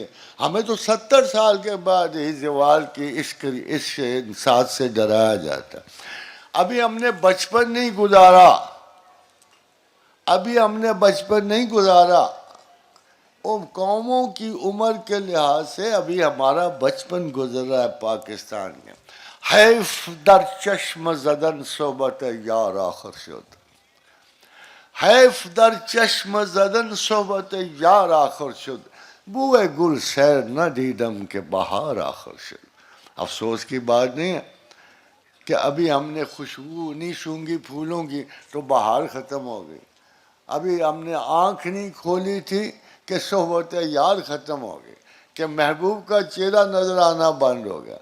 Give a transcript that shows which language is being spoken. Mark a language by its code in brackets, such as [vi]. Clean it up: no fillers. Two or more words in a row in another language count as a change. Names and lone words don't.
[ur] ہمیں تو 70 سال کے بعد ہی زوال کی اس ساتھ سے ڈرایا جاتا ہے. ابھی ہم نے بچپن نہیں گزارا، ان قوموں کی عمر کے لحاظ سے ابھی ہمارا بچپن گزر رہا ہے پاکستان میں. [fa] حیف در چشم زدن صحبت یار آخر شد، حیف در چشم زدن صحبت یار آخر شد، بوئے گل سیر نہ دیدم کہ بہار آخر شد. [ur] افسوس کی بات نہیں ہے کہ ابھی ہم نے خوشبو نہیں سونگی پھولوں کی تو بہار ختم ہو گئی. ابھی ہم نے آنکھ نہیں کھولی تھی کہ صحبت یار ختم ہو گئی، کہ محبوب کا چہرہ نظر آنا بند ہو گیا.